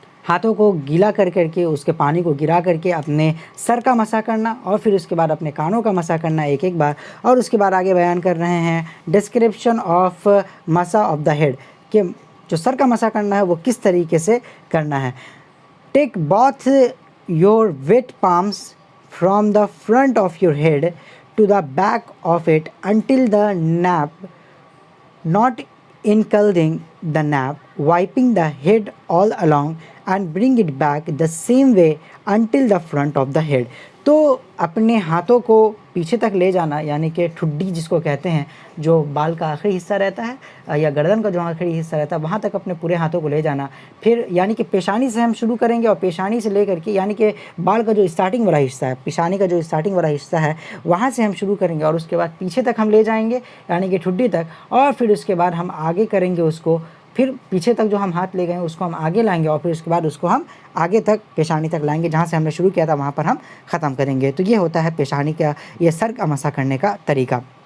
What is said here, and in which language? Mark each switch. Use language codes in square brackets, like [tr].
[ur] ہاتھوں کو گیلا کر کے اس کے پانی کو گرا کر کے اپنے سر کا مسح کرنا، اور پھر اس کے بعد اپنے کانوں کا مسح کرنا ایک ایک بار. اور اس کے بعد آگے بیان کر رہے ہیں [en] description of مسح of the head, [ur] کہ جو سر کا مسح کرنا ہے وہ کس طریقے سے کرنا ہے. [en] Take both your wet palms from the front of your head to the back of it until the nape, not including the nape, wiping the head all along and bring it back the same way until the front of the head. [ur] تو اپنے ہاتھوں کو پیچھے تک لے جانا، یعنی کہ ٹھڈی جس کو کہتے ہیں، جو بال کا آخری حصہ رہتا ہے یا گردن کا جو آخری حصہ رہتا ہے وہاں تک اپنے پورے ہاتھوں کو لے جانا. پھر یعنی کہ پیشانی سے ہم شروع کریں گے، اور پیشانی سے لے کر کے یعنی کہ بال کا جو اسٹارٹنگ والا حصہ ہے، پیشانی کا جو اسٹارٹنگ والا حصہ ہے وہاں سے ہم شروع کریں گے، اور اس کے بعد پیچھے تک ہم لے جائیں گے یعنی کہ ٹھڈی تک، اور پھر اس کے بعد ہم آگے کریں گے اس کو، پھر پیچھے تک جو ہم ہاتھ لے گئے ہیں اس کو ہم آگے لائیں گے، اور پھر اس کے بعد اس کو ہم آگے تک پیشانی تک لائیں گے، جہاں سے ہم نے شروع کیا تھا وہاں پر ہم ختم کریں گے. تو یہ ہوتا ہے پیشانی کا، یہ سر کا مسح کرنے کا طریقہ.